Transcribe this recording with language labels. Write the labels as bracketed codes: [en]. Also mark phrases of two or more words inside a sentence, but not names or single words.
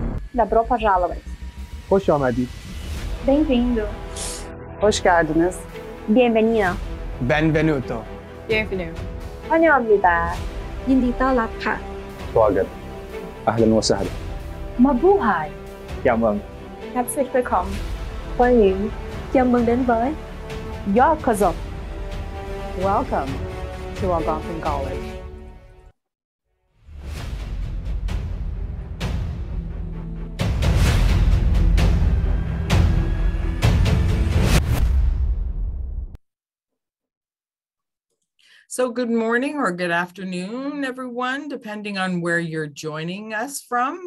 [ru] Добро пожаловать. [tr] Hoş geldin. [pt] Bem-vindo. [tr] Hoş geldiniz. [es] Bienvenido. [it] Benvenuto. [fr] Bienvenue. [ko] 환영합니다. [th] ยินดีต้อนรับค่ะ [ar] Swagat. أهلاً وسهلاً. [tl] Mabuhay. [vi] Chào mừng. [de] Herzlich willkommen. [vi] 欢迎 chào mừng đến với [ja] Yokozo. [en] Welcome to Algonquin College. So good morning or good afternoon, everyone, depending on where you're joining us from.